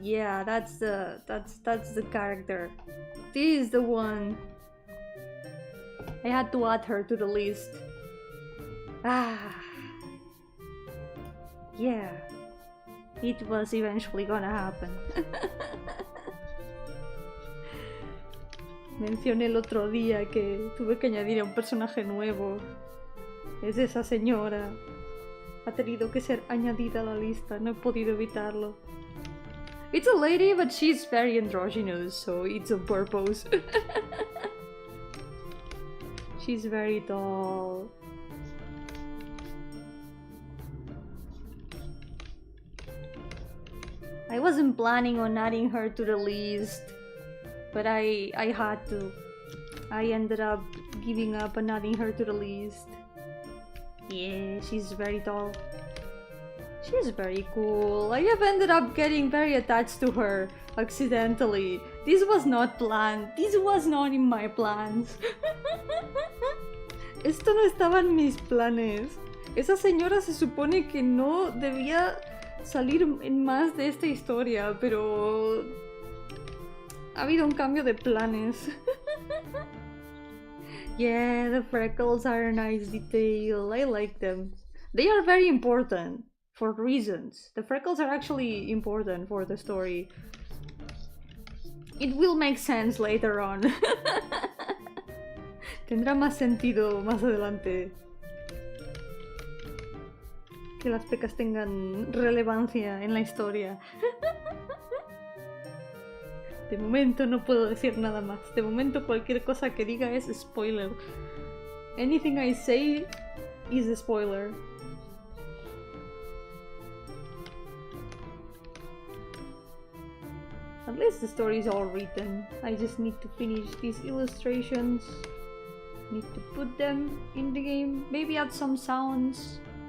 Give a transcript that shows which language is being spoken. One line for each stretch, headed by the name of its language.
English: Yeah, that's the character. This is the one. I had to add her to the list. Yeah, it was eventually gonna happen.
Spanish: Mencioné el otro día que tuve que añadir a un personaje nuevo. Es esa señora. Ha tenido que ser añadida a la lista, no he podido evitarlo.
English: It's a lady, but she's very androgynous, so it's on purpose. She's very tall. I wasn't planning on adding her to the list, but I had to. I ended up giving up and adding her to the list. Yeah, she's very tall. She's very cool. I have ended up getting very attached to her accidentally. This was not planned. This was not in my plans.
Spanish: Esto no estaba en mis planes. Esa señora se supone que no debía salir en más de esta historia, pero ha habido un cambio de planes.
English: Yeah, the freckles are a nice detail. I like them. They are very important for reasons. The freckles are actually important for the story. It will make sense later on.
Spanish: Tendrá más sentido más adelante. Que las pecas tengan relevancia en la historia. De momento no puedo decir nada más. De momento cualquier cosa que diga es spoiler.
English: Anything I say is a spoiler. At least the story is all written. I just need to finish these illustrations. Need to put them in the game. Maybe add some sounds.